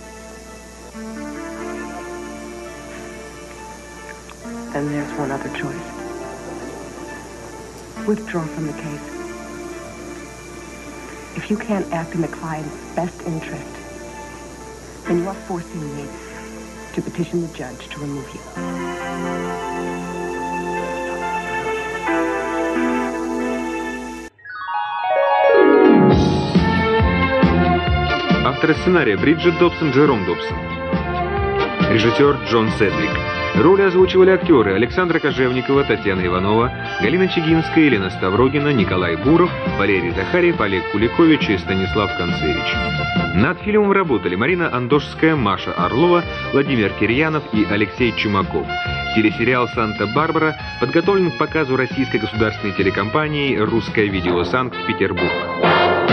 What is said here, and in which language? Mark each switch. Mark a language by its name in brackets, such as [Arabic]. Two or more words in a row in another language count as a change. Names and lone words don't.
[English] Then there's one other choice. Withdraw from the case. If you can't act in the client's best interest, then you are forcing me to petition the judge to remove you. [Russian] Автор сценария Бриджит Добсон, Джером Добсон. Режиссер Джон Седвик. Роли озвучивали актеры Александра Кожевникова, Татьяна Иванова, Галина Чигинская, Елена Ставрогина, Николай Буров, Валерий Захарьев, Олег Куликович и Станислав Концевич. Над фильмом работали Марина Андошская, Маша Орлова, Владимир Кирьянов и Алексей Чумаков. Телесериал «Санта-Барбара» подготовлен к показу российской государственной телекомпанией «Русское видео Санкт-Петербург».